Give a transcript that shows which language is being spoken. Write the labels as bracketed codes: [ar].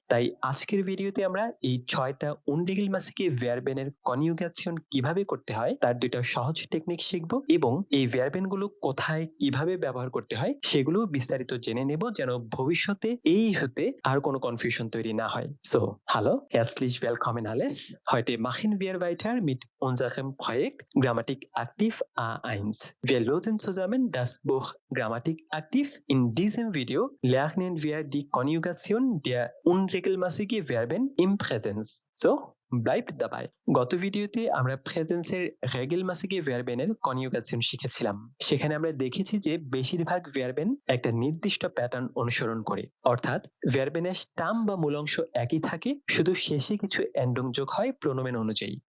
[bn] তাই আজকের ভিডিওতে আমরা এই ৬ টা unregelmäßige ভার্বেনের কনজুগেশন কিভাবে করতে হয় তার ২ টা সহজ টেকনিক শিখব এবং এই ভার্বেনগুলো কোথায় কিভাবে ব্যবহার করতে হয় সেগুলো বিস্তারিত জেনে নেব যেন ভবিষ্যতে এই হতে আর কোনো কনফিউশন তৈরি না হয়। [de] So, hallo, herzlich willkommen alles. Heute machen wir weiter mit unserem Projekt Grammatik aktiv A1. Wir lösen zusammen das Buch Grammatik aktiv. In diesem Video lernen wir die Konjugation der unregelmäßigen Verben im Präsens. So, bleibt dabei. [bn] গত ভিডিওতে আমরা প্রেজেন্সের রেগেলমাসিকে ভার্বেনের conjugation শিখেছিলাম। সেখানে আমরা দেখেছি যে বেশিরভাগ ভার্বেন একটা নির্দিষ্ট প্যাটার্ন অনুসরণ করে, অর্থাৎ ভার্বেনের স্টাম বা মূল অংশ একই থাকে, শুধু শেষে কিছু এন্ডং যোগ হয় প্রোনোমেন অনুযায়ী।